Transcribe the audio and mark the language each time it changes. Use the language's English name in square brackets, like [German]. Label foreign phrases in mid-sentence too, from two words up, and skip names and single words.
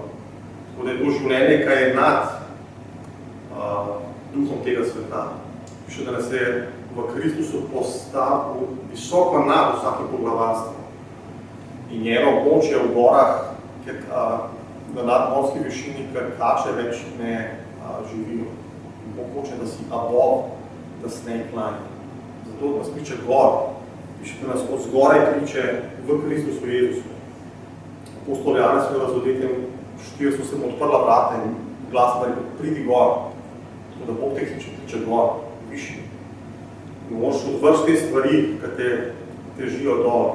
[Slovenian] Tako da je to življenje, kaj je nad duhom tega sveta. Piše, da nas je v Kristusu postavil visoko nad vsakim poglavarstvom. In njeno območje v gorah, na nadmorski višini, ker kače več ne živijo. In Bog hoče, da si [English] above the snake line. [Slovenian] Zato nas kliče gor. Piše, da nas od zgoraj kliče v Kristusu Jezusu. Apostol Janez v razvodetem 4 so se mu odprla vrata in glas pa rekel, pridi gor. Tako da Bog te kliče gor, višji. In moraš odvrši te stvari, ki te težijo dol.